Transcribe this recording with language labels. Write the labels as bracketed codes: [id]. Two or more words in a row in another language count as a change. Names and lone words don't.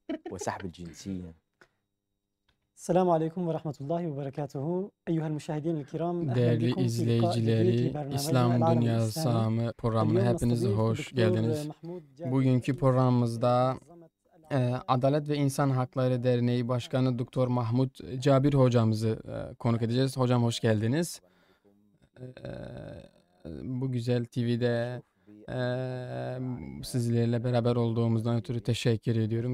[ar] وسحب الجنسية. السلام عليكم ورحمة الله وبركاته. أيها المشاهدين الكرام، أهلا [tr] Değerli [ar] بكم في لقاء جديد [tr] izleyicileri, [ar] لبرنامجنا [tr] İslam [ar] العالم [tr] Dünyası [ar] الإسلامي. [tr] Sahamı programına [ar] اليوم [tr] hepiniz [ar] نستضيف [tr] hoş [ar] الدكتور [tr] geldiniz. محمود جابر Bugünkü [ar] رئيس [tr] programımızda [ar] منظمة [tr] Adalet ve İnsan Hakları Derneği Başkanı Doktor Mahmud Cabir hocamızı konuk edeceğiz. Hocam hoş geldiniz. Bu güzel TV'de sizlerle beraber olduğumuzdan ötürü teşekkür ediyorum.